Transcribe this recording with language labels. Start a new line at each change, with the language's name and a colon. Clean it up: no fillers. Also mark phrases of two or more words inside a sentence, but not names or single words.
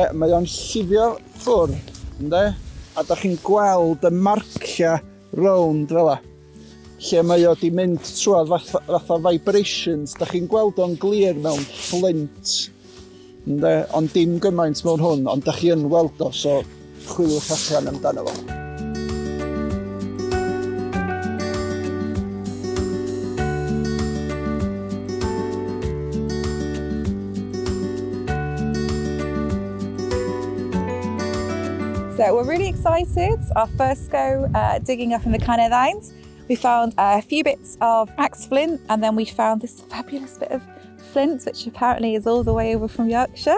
Welsh: Mae o'n llifio ffwrdd, a da chi'n gweld y marcia rownd fel la, lle mae o di mynd trwad fatha vibrations, da chi'n gweld o'n glir mewn flint, ond dim gymaint mewn hwn, ond da chi yn weld o, so chwiliwch allan amdano fo.
English: So we're really excited. Our first go digging up in the Carneddau. We found a few bits of axe flint, and then we found this fabulous bit of flint, which apparently is all the way over from Yorkshire.